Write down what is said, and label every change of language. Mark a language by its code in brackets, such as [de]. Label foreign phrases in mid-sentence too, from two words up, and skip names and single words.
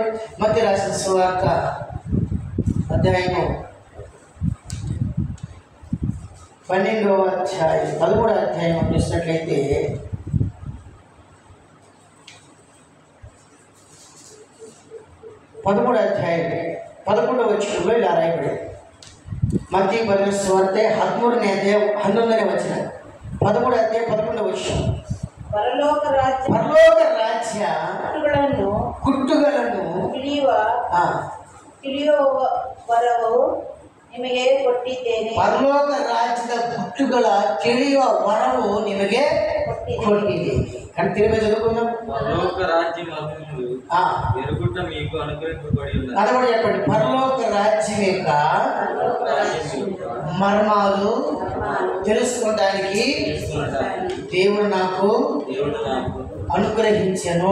[te] మత్తయి రాసిన సువార్త అధ్యాయము 12వ అధ్యాయం 13వ అధ్యాయం చూసినట్లయితే, పదమూడవ అధ్యాయం 11వ వచనంలో ఇలా రాయబడి, మత్తయి సువార్త 13వ అధ్యాయం 11వ వచనం, 13వ అధ్యాయం 11వ వచనం, పరలోక రాజ్య [kn] ಕುಟ್ಟುಗಳನ್ನು ತಿಳಿಯುವವರೆಗೂ ನಿಮಗೆ ಕೊಟ್ಟಿದ್ದೇನೆ. ಪರಲೋಕ ರಾಜ್ಯದ ಗುಟ್ಟುಗಳ ತಿಳಿಯುವ ವರವು ನಿಮಗೆ ಕೊಟ್ಟಿದ್ದೇನೆ. [te] కంటిగా చదువుకుందాం. పరలోక రాజ్యం ఎరుగుట మీకు అనుగ్రహింపబడి ఉన్నది. అదొకటి చెప్పండి. పరలోక రాజ్యం యొక్క మర్మాలు తెలుసుకోవడానికి దేవుడు నాకు అనుగ్రహించెను.